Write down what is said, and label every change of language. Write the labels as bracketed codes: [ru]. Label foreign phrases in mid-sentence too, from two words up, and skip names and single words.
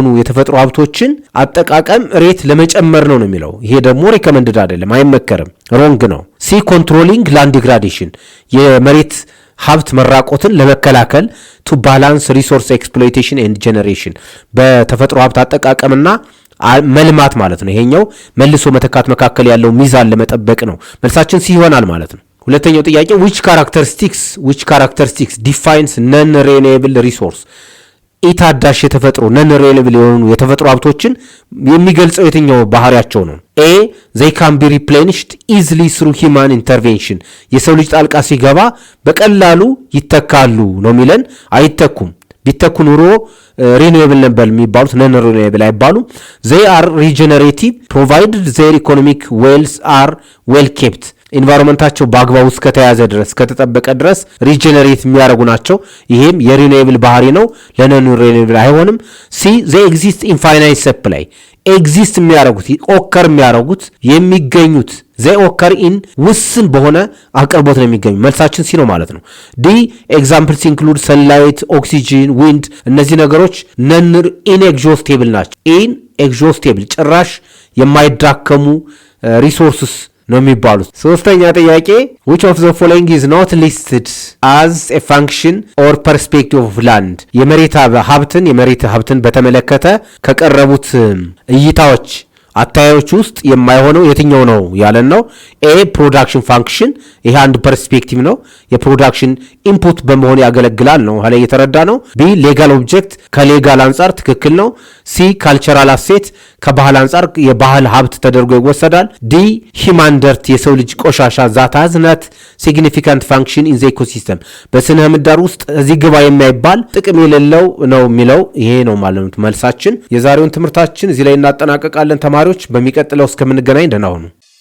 [am] የተፈጥሮ ሀብቶችን አጠቃቀም ሬት ለመጨመር ነው የሚለው። ይሄ ደግሞ ሪከመንድድ አይደለም፣ አይመከርም፣ ሮንግ ነው። [en] C controlling land degradation፣ [am] የመሬት ሀብት መራቆትን ለመከላከል [en] to balance resource exploitation and generation፣ [am] በተፈጥሮ ሀብት አጠቃቀምና መልማት ማለት ነው። ይሄኛው መልሶ መተካት መካከል ያለው ሚዛን ለመጠበቅ ነው። መልሳችን ሲ ይሆናል ማለት ነው። ሁለተኛው ጥያቄ [en] which characteristics defines non renewable resource? [am] ኢታዳሽ የተፈጥሮ [en] non renewable [am] የሆኑ የተፈጥሮ ሀብቶችን የሚገልጸው የትኛው ባህሪያቸው ነው? ኤ [en] they can be replenished easily through human intervention፣ [am] የሰው ልጅ ጣልቃ ሲገባ በቀላሉ ይተካሉ ነው የሚለን። አይተኩም። ቢተኩ ኑሮ ሪኒዌብል ነበር የሚባሉት፣ [en] non renewable [am] አይባሉም። they [en] are regenerative provided their economic wells are well kept፣ [am] ኢንቫይሮንመንታቸው በአግባቡ እስከተያዘ ድረስ ከተጠበቀ ድረስ ሪጀነሬት የሚያደርጉ ናቸው። ይሄም የሪኒዌብል ባህሪ ነው፣ [en] non renewable [am] አይሆንም። ሲ [en] they exist in finite supply፣ [am] ኤግዚስት የሚያደርጉት ኦከር የሚያደርጉት የሚገኙት [en] they occur in [am] ውስን በሆነ አቅርቦት ነው የሚገኙ። መልሳችን ሲ ነው ማለት ነው። [en] D examples include sunlight, oxygen, wind፣ [am] እነዚህ ነገሮች [en] non inexhaustible [am] ናቸው። ኢንኤግዞስቴብል ጭራሽ የማይዳከሙ ሪሶርስስ ነው የሚባሉት። ሶስተኛ ጥያቄ [en] which of the following is not listed as a function or perspective of land? [am] የመሬት ሀብትን በተመለከተ ከቀረቡት እይታዎች አታዮች ውስጥ የማይሆነው የትኛው ነው ያለን ነው። [en] A production function፣ [am] ይሄ አንድ ፐርስፔክቲቭ ነው፣ የፕሮዳክሽን ኢንፑት በመሆን ያገለግላል ነው ኋላ እየተረዳ ነው። [en] B legal object፣ [am] ከሌጋል አንጻር ትክክል ነው። [en] C cultural asset፣ [am] ከባህል አንጻር የባህል ሀብት ተደርጎ ይወሰዳል። [en] D human dirt፣ [am] የሰው ልጅ ቆሻሻ [en] that has not significant function in the ecosystem፣ [am] በስነ ምህዳር ውስጥ እዚህ ግባ የማይባል ጥቅም የሌለው ነው የሚለው ይሄ ነው ማለት መልሳችን። የዛሬውን ትምህርታችን እዚህ ላይ እናጠናቀቃለን ተማሪዎች። በሚቀጥለው እስከምንገናኝ ደህና ሁኑ።